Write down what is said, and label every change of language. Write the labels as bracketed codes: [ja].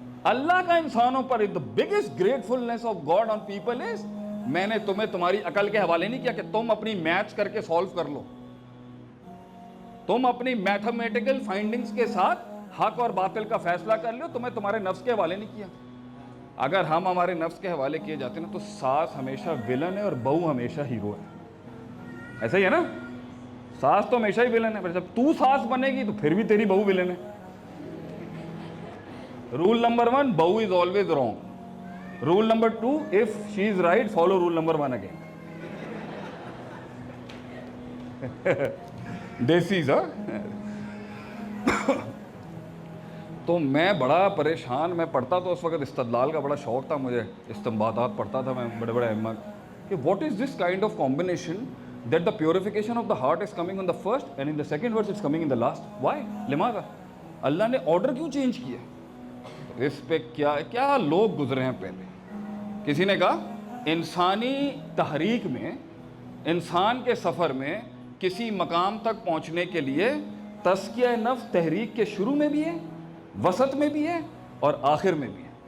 [ur] اللہ کا انسانوں پر [en] the biggest gratefulness of God on people is, [ur] میں نے تمہیں تمہاری عقل کے حوالے نہیں کیا کہ تم اپنی میتھس کر کے سولو کر لو, تم اپنی میتھمیٹیکل فائنڈنگز کے ساتھ حق اور باطل کا فیصلہ کر لو, تمہیں تمہارے نفس کے حوالے نہیں کیا. اگر ہم ہمارے نفس کے حوالے کیے جاتے ہیں تو ساس ہمیشہ ولن ہے اور بہو ہمیشہ ہیرو ہے. ایسا ہی ہے نا, ساس تو ہمیشہ ہی ولن ہے, پر جب تو ساس بنے گی تو پھر بھی تیری بہو ولن ہے. [en] Rule number 1, بہو is always wrong. Rule number 2, if she is right, follow rule number 1 again. [ur] دیسیز ہاں. تو میں بڑا پریشان, میں پڑھتا تو اس وقت استدلال کا بڑا شوق تھا مجھے, استنباطات پڑھتا تھا میں بڑے بڑے ائمہ کہ [en] what is this kind of combination that the purification of the heart is coming on the first and in the second verse it's coming in the last. Why? [ar] لماذا؟ [ur] اللہ نے آرڈر کیوں چینج کیا؟ اس پہ کیا لوگ گزرے ہیں پہلے. کسی نے کہا انسانی تحریک میں, انسان کے سفر میں کسی مقام تک پہنچنے کے لیے تزکیہ نفس تحریک کے شروع میں بھی ہے, وسط میں بھی ہے اور آخر میں بھی ہے.